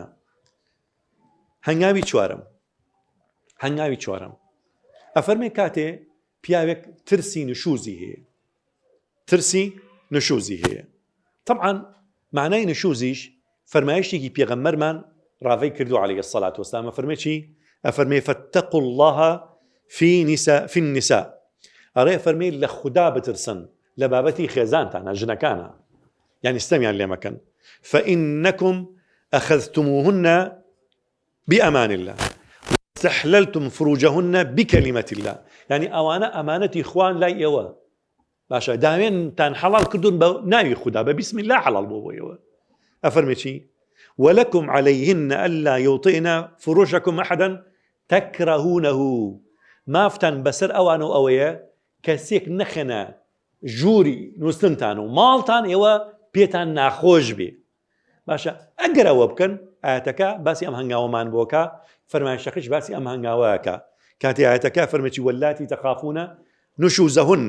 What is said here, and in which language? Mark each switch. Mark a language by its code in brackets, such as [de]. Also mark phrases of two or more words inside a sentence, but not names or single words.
[ckb] هەنگاوی چوارەم ئەفەرمێ کاتێ پیاوێک ترسی نشوزی هەیە. طبعا معنای نشوزیش فەرمایشتێکی پێغەمبەرمان ڕاوی کردو [ar] عەلەیهی السەڵات وەسەلام. [ckb] ئەفەرمێ چی؟ [ar] ئەفەرمێ فاتقوا الله في النساء. [ckb] ئەڕێ فەرمێ لە خوددا بترسن لە بابەتی خێزانتانە، ژنەکانە، یعنی ستەمیان لێ مەکەن. [ar] فإنكم أخذتموهن بأمان الله واستحللتم فروجهن بكلمة الله. [ckb] يعني ئەوانە ئەمانەتی خوان لای ئێوە. باشە داوێنتان حەڵال کردوون بە ناوی خوددا، بە [ar] بسم الله [ckb] حەڵال بۆ ئێوە. ئەفەرمێ چی؟ [ar] ولكم عليهن ألا يوطئن فروجكم أحدا تكرهونه. [ckb] مافتان بەسەر ئەوان و ئەوەیە کەسێک نەخێنە ژووری نووسنتان و ماڵتان ئێوە پێتان ناخۆش بێ. باشە ئەگەر ئەوە بکەن ئاەتەکە باسی ئەم هەنگاوەمان بۆکە، فەرمایشەکەش باسی ئەم هەنگاوەیەکە. کاتی ئاەتەکە فەرمێکی [ar] واللاتی تەخافونە نشوزەهن.